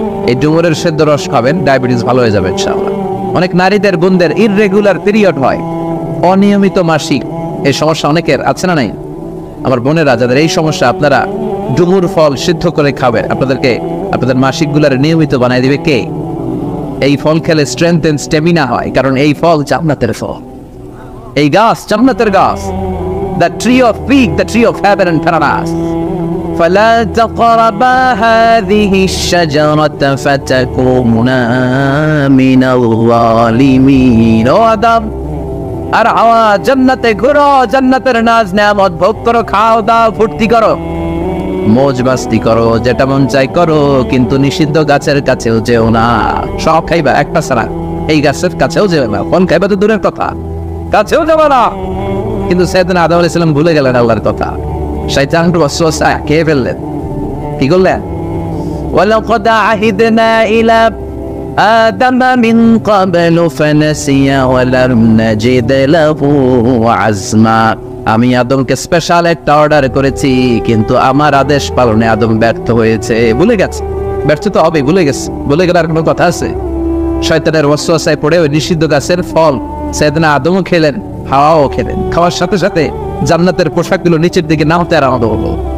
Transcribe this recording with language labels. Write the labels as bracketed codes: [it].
[bn] এই ডুমুরের সিদ্ধ রস খাবেন, ডায়াবেটিক্স ভালো হয়ে যাবে ইনশাআল্লাহ। অনেক নারীদের বোনদের ইররেগুলার পিরিয়ড হয়, অনিয়মিত মাসিক, এই সমস্যা অনেকের আছে না নাই? আমার বোনেরা যাদের এই সমস্যা, আপনারা ডুমুর ফল সিদ্ধ করে খাবেন, আপনাদেরকে আপনাদের মাসিক গুলার নিয়মিত বানাই দিবে কে? এই ফল খেলে স্ট্রেংথ এন্ড স্টেমিনা হয়, কারণ এই ফল জান্নাতের ফল। এই গাছ জান্নাতের গাছ, [en] the tree of fig, the tree of heaven and paradise. [ar] فلا تقربا هذه الشجرة فتكونا من الظالمين. [bn] ও আদম আর হাওয়া, জান্নাতে ঘুরো, জান্নাতের নাজ নেয়ামত ভোগ করো, খাও দাও, ফুর্তি করো, মৌজ মাস্তি করো, যেটা মন চাই করো, কিন্তু নিষিদ্ধ গাছের কাছেও যেও না। সব খাইবা, একটা ছাড়া। এই গাছের কাছেও যেও না। কোন খাইবা তো দূরের কথা, কাছেও যাবে না। কিন্তু সাইয়েদনা আদম আলাইহিস সালাম ভুলে গেলেন আল্লাহর কথা। শয়তান ওয়াসওয়াসা খেয়ে ফেললেন। কি করলেন? [ar] ওয়ালাকাদ আহিদনা ইলা آدم من قبل فنسي ولم نجد له عزما. [bn] আমি আদমকে স্পেশাল একটা অর্ডার করেছি, কিন্তু আমার আদেশ পালনে আদম ব্যর্থ হয়েছে। ভুলে গেছে, ব্যর্থ তো হবে, ভুলে গেছে। ভুলে গেলার কোনো কথা আছে? শয়তানের ওয়াসওয়াসায় পড়ে ওই নিষিদ্ধ গাছের ফল সাইয়েদনা আদমও খেলেন, হাওয়াও খেলেন। খাওয়ার সাথে সাথে জান্নাতের পোশাকগুলো নিচের দিকে নামতে আরম্ভ হলো।